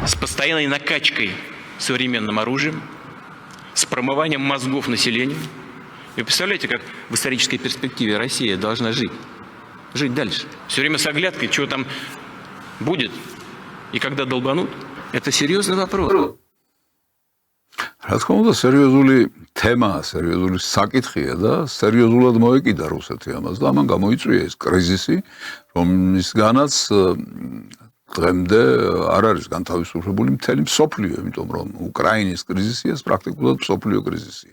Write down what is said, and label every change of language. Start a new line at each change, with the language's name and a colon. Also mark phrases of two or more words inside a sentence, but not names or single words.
Russian: С постоянной накачкой современным оружием, с промыванием мозгов населению. Вы представляете, как в исторической перспективе Россия должна жить? Жить дальше. Все время с оглядкой, что там будет и когда долбанут. Это серьезный вопрос.
Georgian: რა თქმა უნდა, სერიოზული თემაა, სერიოზული საკითხია და სერიოზულად მოეკიდა რუსეთი ამას და ამან გამოიწვია ეს კრიზისი, რომლისგანაც დღემდე არ არის განთავისუფლებული მთელი მსოფლიო, იმიტომ რომ უკრაინის კრიზისი ეს პრაქტიკულად მსოფლიო კრიზისია.